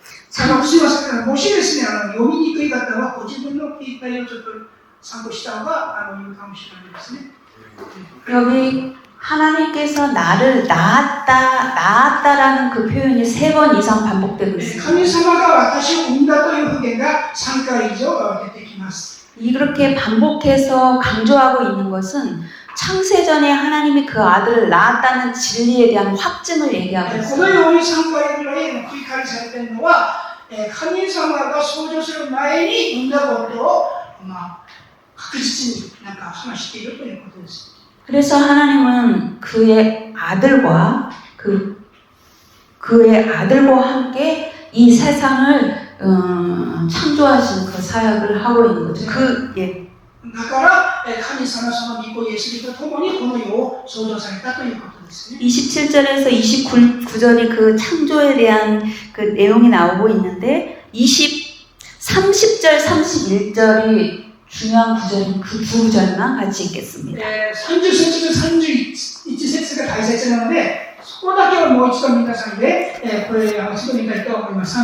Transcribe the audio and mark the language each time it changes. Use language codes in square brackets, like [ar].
[ja] すいません、もしですね、読みにくい方はご自分の言い換えをちょっと参考した方がいいかもしれないですね。 [ko] 여기 하나님께서 나를 낳았다라는 그 표현이 3번 이상 반복되고 있습니다. [ja] 神様が私を産んだという表現が3回以上出てきます。 [ko] 이렇게 반복해서 강조하고 있는 것은 창세전에 하나님이 그 아들을 낳았다는 진리에 대한 확증을 얘기하고 [ja] こ [ko] 있습니다. [ja] のように3回ぐらい繰り返されているのは、神様が創造する前に産んだことを、確実に話しているということです。 [ko] 그래서 하나님은 그의 아들과 그의 아들과 함께 이 세상을 창조하신 그 사역을 하고 있는 거죠. 예. [ja] だから神様その御子イエスと共にこの世を創造されたということですね。 [ko] 27절에서 29절이 그 창조에 대한 그 내용이 나오고 있는데 30절, 31절이 중요한 구절인 그 두 구절만 같이 읽겠습니다. [ja] 30節と31節が大切なので、そこだけをもう一度皆さんで、これを一度見たいと思います。